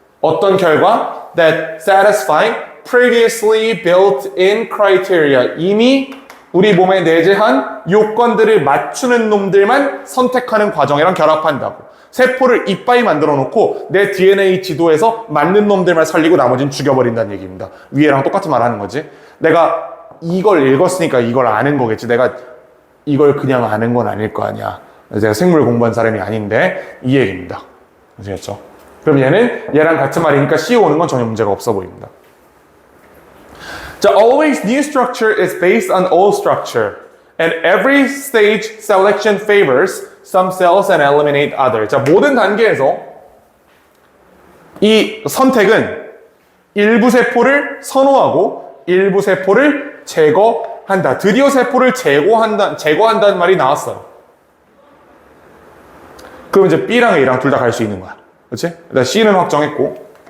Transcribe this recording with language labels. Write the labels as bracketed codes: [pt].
[ko] 어떤 결과? [en] That satisfy previously built-in criteria. [ko] 이미 우리 몸에 내재한 요건들을 맞추는 놈들만 선택하는 과정이랑 결합한다고. 세포를 이빠이 만들어 놓고 내 DNA 지도에서 맞는 놈들만 살리고 나머지는 죽여버린다는 얘기입니다. 위에랑 똑같은 말 하는 거지. 내가 이걸 읽었으니까 이걸 아는 거겠지. 내가 이걸 그냥 아는 건 아닐 거 아니야. 제가 생물 공부한 사람이 아닌데 이 얘기입니다. 아시겠죠? 그럼 얘는 얘랑 같은 말이니까 C 오는 건 전혀 문제가 없어 보입니다. [en] 자, always new structure is based on old structure. And every stage selection favors some cells and eliminate others. [ko] 자, 모든 단계에서 이 선택은 일부 세포를 선호하고 일부 세포를 제거한다. 드디어 세포를 제거한다는 말이 나왔어요. 그럼 이제 B랑 A랑 둘 다 갈 수 있는 거야. 그렇지? 일단 C는 확정했고.